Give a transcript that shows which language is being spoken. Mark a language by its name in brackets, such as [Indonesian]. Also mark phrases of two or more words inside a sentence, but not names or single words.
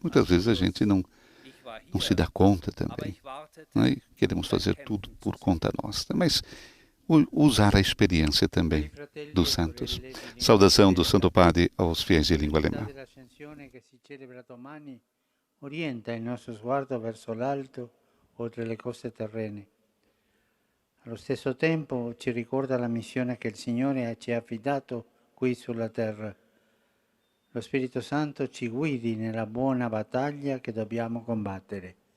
[Portuguese] Muitas vezes a gente não se dá conta também, né? E queremos fazer tudo por conta nossa, mas usar a experiência também dos santos. Saudação do Santo Padre aos fiéis de língua alemã. [Italian] Orienta il nostro sguardo verso l'alto, oltre le cose terrene. Allo stesso tempo ci ricorda la missione che il Signore ci ha affidato qui sulla terra. Lo Spirito Santo ci guidi nella buona battaglia che dobbiamo combattere.